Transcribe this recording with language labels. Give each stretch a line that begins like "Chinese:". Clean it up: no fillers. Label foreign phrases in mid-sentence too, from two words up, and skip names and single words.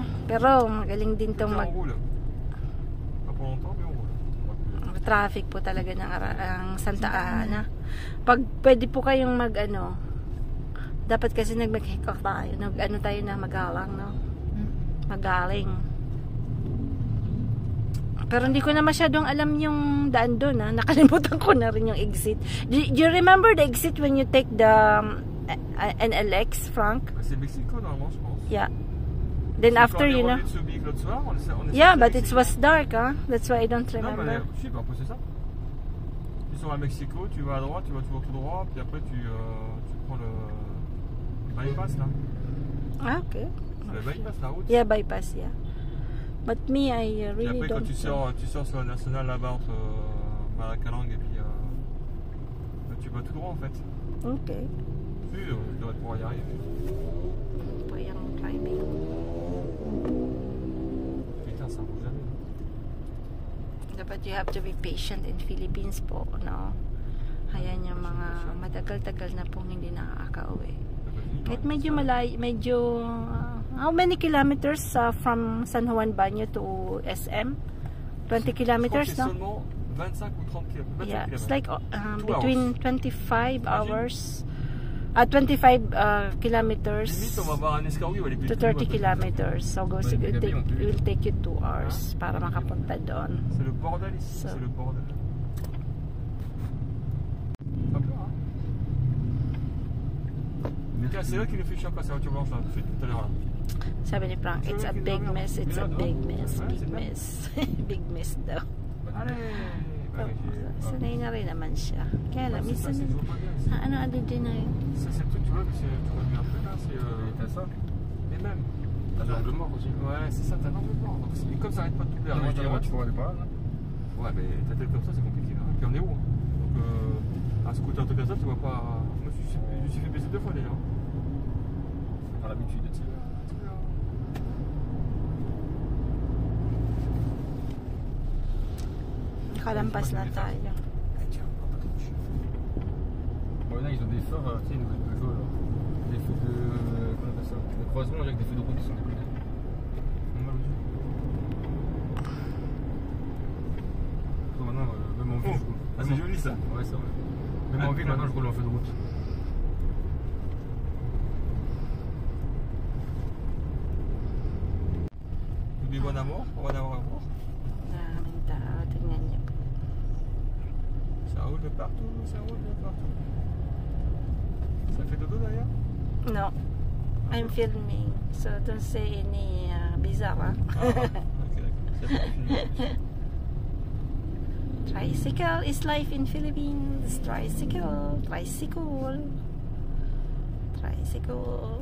Filipino: Pero magaling din itong traffic po talaga ng Santa Ana. Pag pwede po kayong dapat kasi nagmag-hikok tayo. Tayo na magalang, no? Magaling. Pero hindi ko na masyadong alam yung daan doon, ha? Nakalimutan ko na rin yung exit.
English: Do you remember the exit when you take the NLX, Frank?
French: C'est Mexico, normalement, je pense.
English: Yeah. Then after, you know. Yeah, but it was dark, huh? That's why I don't remember.
French: Non, mais si, après c'est ça. Tu sors à Mexico, tu vas à droite, tu vas toujours tout droit, puis après tu prends le bypass là. Ah, ok. Le bypass, la route.
English: Yeah, bypass, yeah. But me, I really
French: puis après,
English: don't.
French: Quand tu sors sur la nationale là-bas entre Maracalang et puis tu vas tout droit en fait. Ok. Tu devrais pouvoir y arriver.
Filipino: Po yung driving.
French: Putain, ça roule jamais.
English: Dapat you have to be patient in Philippines
Filipino: po, no? Ayan yung mga matagal-tagal na pong hindi nakaka-uwi. Kahit medyo malayo,
English: how many kilometers from San Juan Baño to SM? 20 kilometers, no?
French: 25 ou 30 km.
English: Yeah, it's like between 25 hours 25 kilometers
French: Limite, on va voir un escargot, il va aller plus
English: to 30 kilometers. So go,
French: Ouais,
English: it
French: mais
English: will take you 2 hours
Filipino: para makapunta doon.
French: C'est le bordel ici,
English: So.
French: c'est le bordel. Pas peur, hein. Mais tiens, c'est là qu'il est fait chiant quand c'est la voiture blanche, là, depuis tout à l'heure, là.
Filipino: Sabi ni Frank,
English: it's a big mess, it's a big mess, big mess. Big mess daw.
French: Allez!
Filipino: Sanay na rin naman siya. Kaya lang, minsan,
French: Ça, c'est toujours pas bien. Ça,
Filipino: ano din na yun.
French: c'est le truc, tu vois, tu vois bien un peu là, c'est. T'as ça? Et même. T'as l'angle mort aussi. Ouais, c'est ça, t'as l'angle mort. Donc, comme ça arrête pas de tout perdre. Tu pourrais aller par là, Ouais, mais ta tête comme ça, c'est compliqué. Hein. Puis on est où hein. Donc, un scooter de comme ça, tu vois pas. Moi, je me suis fait baiser 2 fois déjà. T'as l'habitude de ça.
Filipino: Nakalampas na tayo.
French: Bon, là, ils ont des phares, tu sais, une nouvelle Peugeot, là. Des feux de. Comment on appelle ça? Le croisement avec des feux de route qui sont déconnés. Maintenant, même en ville, je roule. Ah, c'est joli ça. Ouais, c'est vrai. Même en ville, maintenant, je roule en feu de route. N'oublie bon amour, bon amour.
Filipino: Maraming tao, tingnan niyo.
French: Ça roule de partout, ça roule de partout. Ça fait dodo d'ailleurs?
English: No, I'm filming, so don't say any bizarre.
French: Ok, d'accord.
English: Tricycle is life in Philippines. Tricycle, tricycle, tricycle.